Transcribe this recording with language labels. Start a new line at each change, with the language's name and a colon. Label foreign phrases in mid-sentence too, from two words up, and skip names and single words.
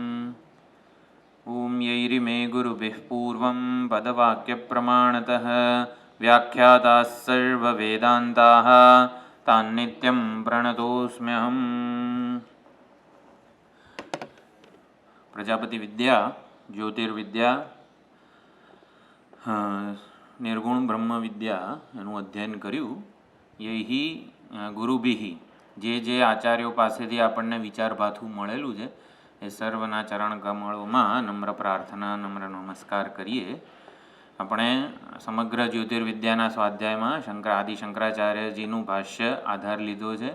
Sanskrit: ओम यैरिमे गुरुभिः पूर्वं पदवाक्यप्रमाणतः व्याख्याताः सर्ववेदान्ताः तान्नित्यं प्रणतोऽस्म्यहम्। प्रजापति विद्या ज्योतिर्विद्या निर्गुण ब्रह्म विद्या
Gujarati: એનું અધ્યયન કર્યું।
Sanskrit: યહી ગુરુભિઃ
Gujarati: જે આચાર્યો પાસેથી આપણને વિચારભાથું મળેલું છે એ સર્વના ચરણ કમળોમાં નમ્ર પ્રાર્થના નમ્ર નમસ્કાર કરીએ। આપણે સમગ્ર જ્યોતિર્વિદ્યાના સ્વાધ્યાયમાં આદિ શંકરાચાર્યજીનું ભાષ્ય આધાર લીધો છે।